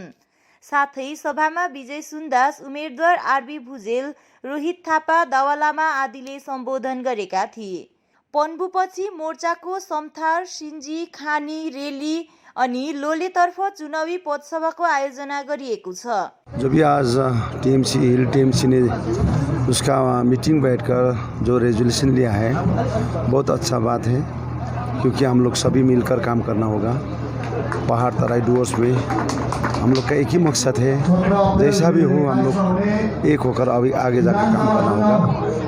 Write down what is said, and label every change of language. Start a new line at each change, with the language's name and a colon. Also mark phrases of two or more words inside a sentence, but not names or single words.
Nepali: साथै सभामा विजय सुन्दास, उम्मेदवार आरबी भुजेल, रोहित थापा, दावालामा आदिले सम्बोधन गरेका थिए। पन्बुपछि मोर्चाको समथार, सिन्जी, खानी, रेली अनि लोलेतर्फ चुनावी पदसभाको आयोजना गरिएको छ।
Hindi: जो भी आज टीएमसी हिल टीएमसी ने उसका मीटिंग बैठकर जो रेजोल्यूशन लिया है, बहुत अच्छा बात है, क्योंकि हम लोग सभी मिलकर काम करना होगा। पहाड़ तराई डुवर्स में हम लोग का एक ही मकसद है, जैसा भी हो हम लोग एक होकर अभी आगे जाकर काम करना होगा।